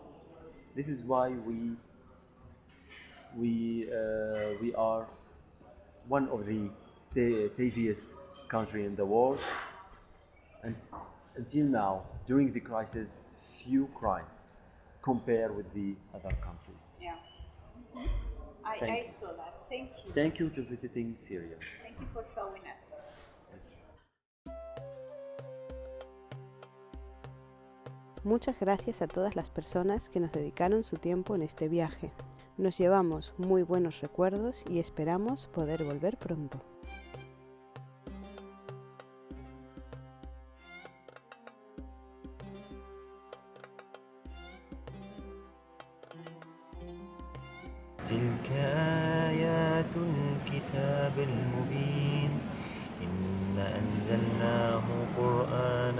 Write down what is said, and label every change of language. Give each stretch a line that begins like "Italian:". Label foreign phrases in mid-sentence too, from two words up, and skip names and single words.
English: This is why we are one of the safest country in the world, and until now, during the crisis, few crimes compared with the other countries. Yeah. Thank I you. saw that. Thank you. Thank you for visiting Syria. Thank you for showing us.
Spanish: Muchas gracias a todas las personas que nos dedicaron su tiempo en este viaje. Nos llevamos muy buenos recuerdos y esperamos poder volver pronto.
Arabic: تلك آيات الكتاب المبين إنا أنزلناه قرآنا